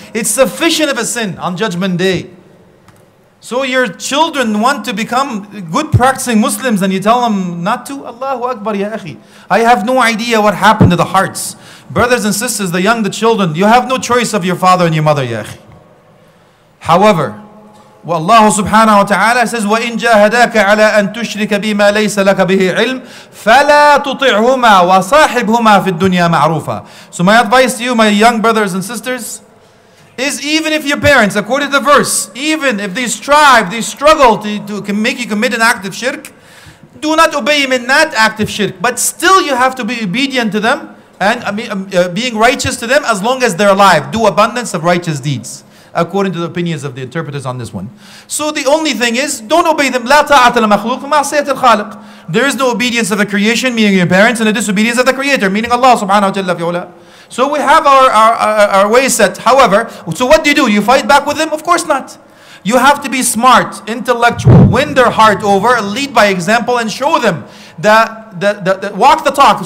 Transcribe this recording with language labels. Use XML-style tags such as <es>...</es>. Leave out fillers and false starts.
<en>It's sufficient of a sin on Judgment Day. So your children want to become good practicing Muslims and you tell them not to? Allahu Akbar ya akhi. I have no idea what happened to the hearts. Brothers and sisters, the young, the children, you have no choice of your father and your mother ya akhi.</en> <ar>However, Allah subhanahu wa ta'ala says, وَإِن جَاهَدَاكَ عَلَىٰ أَن تُشْرِكَ بِمَا لَيْسَ لَكَ بِهِ عِلْمٍ فَلَا تُطِعْهُمَا وَصَاحِبْهُمَا فِي الدُّنْيَا مَعْرُوفًا.</ar> <en>So my advice to you, my young brothers and sisters, is even if your parents, according to the verse, even if they strive, they struggle to make you commit an act of shirk, do not obey him in that act of shirk. But still you have to be obedient to them and being righteous to them as long as they're alive. Do abundance of righteous deeds, according to the opinions of the interpreters on this one. So the only thing is, don't obey them.</en> <ar>لا طاعة لمخلوق في معصية الخالق.</ar> <en>There is no obedience of the creation, meaning your parents, and the disobedience of the creator, meaning Allah subhanahu wa ta'ala. So we have our way set. However, so what do? You fight back with them? Of course not. You have to be smart, intellectual, win their heart over, lead by example, and show them that walk the talk.</en>